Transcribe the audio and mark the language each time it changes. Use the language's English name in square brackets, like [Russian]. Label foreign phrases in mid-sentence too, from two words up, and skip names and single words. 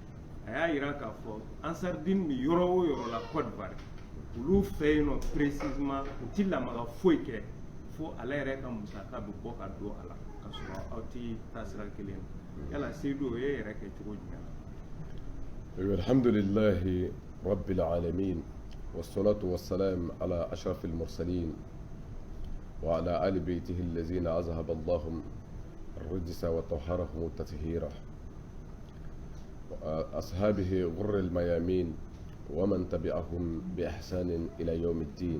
[Bambara] A y'a yira k'a fɔ Ansardine bɛ yɔrɔ o yɔrɔ la Côte d'Ivoire olu fɛ yen nɔ précisément u tɛ lamaga foyi kɛ fo ale yɛrɛ ka musaka bɛ bɔ ka don a la ka sɔrɔ aw tɛ taasira kelen na. Yala Seydou o ye yɛrɛ kɛ cogo jumɛn na? [Arabic] الحمد لله رب العالمين والصلاة والسلام على أشرف المرسلين وعلى آل بيته الذين أذهب اللهم الرجس وطهرهم تطهيرا وأصحابه غر الميامين ومن تبعهم بإحسان إلى يوم الدين.